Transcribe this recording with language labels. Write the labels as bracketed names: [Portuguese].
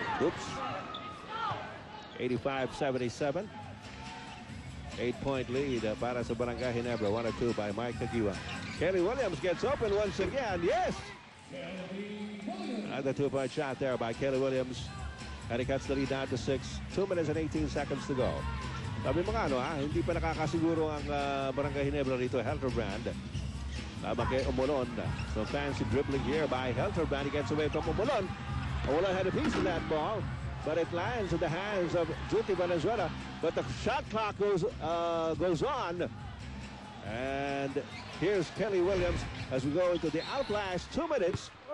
[English] Oops. 85-77. 8-point lead [Filipino] para sa [English] Barangay Ginebra. 1-2 by Mike Kagiwa. Kelly Williams gets open once again. Yes! Another 2-point shot there by Kelly Williams. And he cuts the lead down to 6. 2 minutes and 18 seconds to go. [Filipino] Sabi mga hindi pa nakakasiguro ang Barangay Ginebra rito. Hildebrand. Tama kay Umulon. [English] So fancy dribbling here by Hildebrand. He gets away from Umulon. Umulon had a piece of that ball, but it lands in the hands of Junti Valenzuela. But the shot clock goes on. And here's Kelly Williams as we go into the outlast 2 minutes.